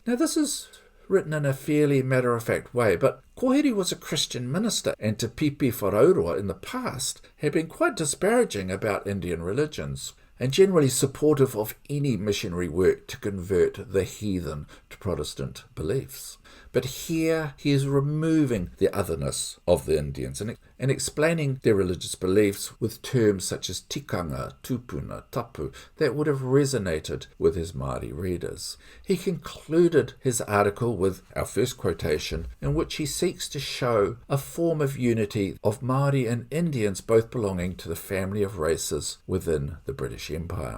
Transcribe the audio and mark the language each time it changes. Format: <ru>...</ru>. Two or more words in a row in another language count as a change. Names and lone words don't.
<en>Now this is written in a fairly matter-of-fact way, but Kōhiri was a Christian minister, and Te Pipi Wharaurua in the past had been quite disparaging about Indian religions, and generally supportive of any missionary work to convert the heathen to Protestant beliefs. But here he is removing the otherness of the Indians and explaining their religious beliefs with terms such as tikanga, tupuna, tapu that would have resonated with his Māori readers. He concluded his article with our first quotation, in which he seeks to show a form of unity of Māori and Indians both belonging to the family of races within the British Empire.</en>